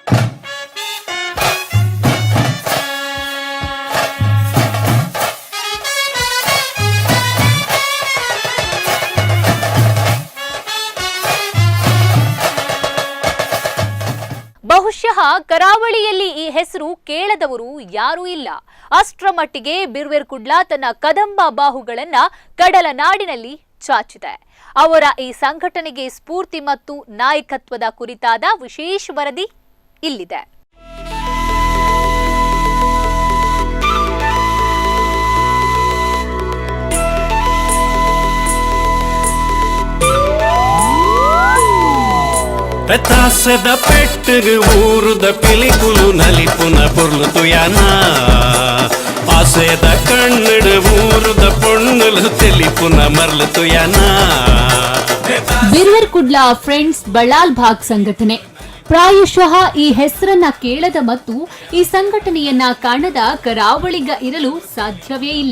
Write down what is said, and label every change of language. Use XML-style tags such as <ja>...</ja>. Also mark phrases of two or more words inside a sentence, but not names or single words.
<kn>ಬಹುಶಃ ಕರಾವಳಿಯಲ್ಲಿ ಈ ಹೆಸರು ಕೇಳದವರು ಯಾರೂ ಇಲ್ಲ. ಅಷ್ಟರ ಮಟ್ಟಿಗೆ ಬಿರ್ವೇರ್ಕುಡ್ಲ ತನ್ನ ಕದಂಬ ಬಾಹುಗಳನ್ನ ಕಡಲ ನಾಡಿನಲ್ಲಿ ಚಾಚಿದೆ. ಅವರ ಈ ಸಂಘಟನೆಗೆ ಸ್ಫೂರ್ತಿ ಮತ್ತು ನಾಯಕತ್ವದ ಕುರಿತಾದ ವಿಶೇಷ ವರದಿ ಇಲ್ಲಿದೆ.</kn> <tcy>ಪೆತಾಸದ ಪೆಟ್ಟು ಊರುದ ಪಿಲಿಕುಲು ನಲಿಪುನ ಪೊರ್ಲುತು ಯಾನಾ ಆಸೆದ ಕಣ್ಣಡು ಊರುದ ಪೊಣ್ಣುಲು ತೆಲಿಪುನ ಮರ್ಲುತು ಯಾನಾ.</tcy> <kn>ಬಿರ್ವೇರ್ಕುಡ್ಲ ಫ್ರೆಂಡ್ಸ್ ಬಳ್ಳಾಲ್ ಭಾಗ್ ಸಂಘಟನೆ ಪ್ರಾಯಶಃ ಈ ಹೆಸರನ್ನ ಕೇಳದ ಮತ್ತು ಈ ಸಂಘಟನೆಯನ್ನ ಕಾಣದ ಕರಾವಳಿಗ ಇರಲು ಸಾಧ್ಯವೇ ಇಲ್ಲ.</kn>